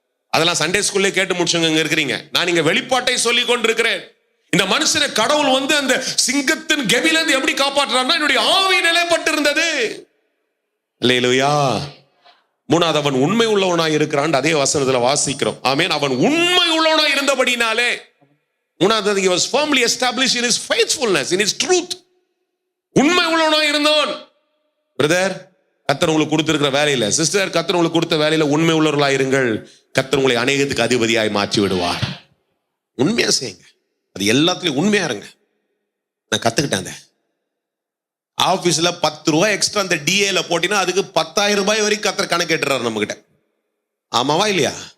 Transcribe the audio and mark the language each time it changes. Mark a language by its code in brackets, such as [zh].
[ta] அதெல்லாம் சண்டே ஸ்கூல்ல கேட்டு முடிச்சவங்க இங்க இருக்கிறீங்க. நான் இங்க வெளிப்பாட்டை சொல்லி கொண்டிருக்கிறேன். இந்த மனுஷனை கடவுள் வந்து அந்த சிங்கத்தின் கெவில இருந்து எப்படி காப்பாற்றுறாருன்னா என்னுடைய ஆவி நிலைப்பட்டு இருந்தது. அல்லேலூயா. மூணாவது, அவன் உண்மை உள்ளவனாய் இருக்கிறான். அதே வசனத்துல வாசிக்கிறோம். ஆமென். அவன் உண்மை உள்ளவனாய் இருந்தபடினாலே, மூணாவது, [en] he was firmly established in his faithfulness, in his truth. [ta] உண்மை உள்ளவனாய் இருந்தான். பிரதர், கர்த்தர் உங்களுக்கு கொடுத்திருக்கிற வேலையில, சிஸ்டர், கர்த்தர் உங்களுக்கு கொடுத்த வேலையில உண்மை உள்ளவர்களாக இருங்கள். கர்த்தர் உங்களை அநேகத்துக்கு அதிபதியாய் மாற்றி விடுவார். உண்மையா செய்யுங்க. அது எல்லாத்துலயும் உண்மையா இருங்க. நான் கத்துக்கிட்டேன். ஆபீஸ்ல 10 ரூபாய் எக்ஸ்ட்ரா அந்த டிஏல போட்டினா அதுக்கு 10,000 ரூபாய் வரைக்கும் கர்த்தர் கணக்கு கேட்டுறாரு நம்ம கிட்ட. ஆமாவா இல்லையா?